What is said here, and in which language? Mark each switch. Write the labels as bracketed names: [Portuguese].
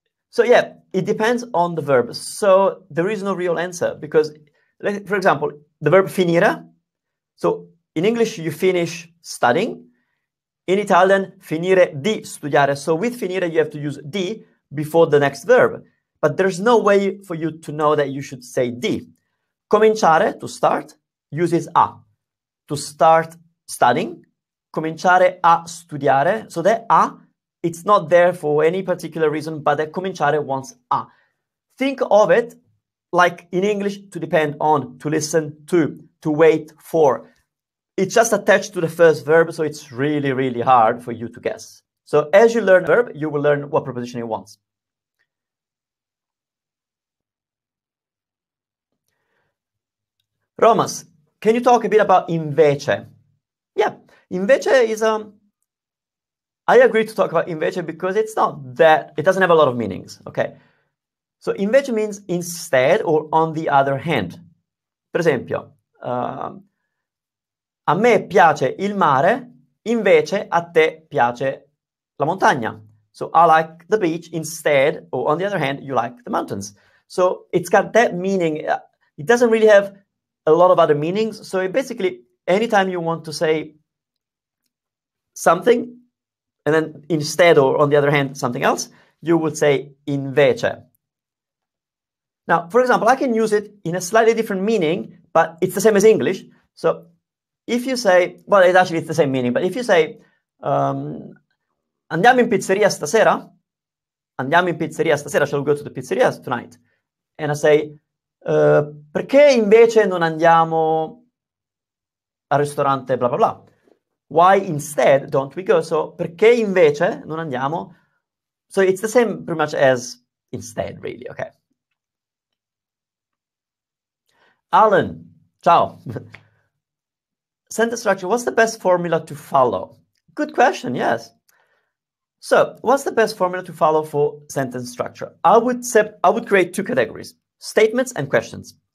[English] So yeah, it depends on the verb. So there is no real answer because, for example, the verb finire. So in English, you finish studying. In Italian, [Italian] finire di studiare. [English] So with finire, you have to use di before the next verb. But there's no way for you to know that you should say di. Cominciare, to start, uses a. To start studying, [Italian] cominciare a studiare. [English] So that a, it's not there for any particular reason, but that cominciare wants a. Think of it like in English, to depend on, to listen to wait for. It's just attached to the first verb, so it's really, really hard for you to guess. So as you learn a verb, you will learn what preposition it wants. Romas, can you talk a bit about invece? Yeah, invece is I agree to talk about invece because it's not that, it doesn't have a lot of meanings, okay? So invece means instead or on the other hand. [Italian] Per esempio, a me piace il mare, invece a te piace la montagna. [English] So I like the beach instead, or on the other hand, you like the mountains. So it's got that meaning. It doesn't really have a lot of other meanings. So basically, anytime you want to say something, and then instead or on the other hand, something else, you would say invece. Now, for example, I can use it in a slightly different meaning, but it's the same as English. So if you say, well, it's the same meaning, but if you say, [Italian] andiamo in pizzeria stasera, [English] andiamo in pizzeria stasera, shall we go to the pizzeria tonight? And I say, [Italian] perché invece non andiamo al ristorante blah blah blah? [English] Why instead don't we go? So, [Italian] perché invece non andiamo? [English] So it's the same pretty much as instead, really, okay. Alan, ciao. Sentence structure, what's the best formula to follow? Good question, yes. So, what's the best formula to follow for sentence structure? I would create two categories, statements and questions.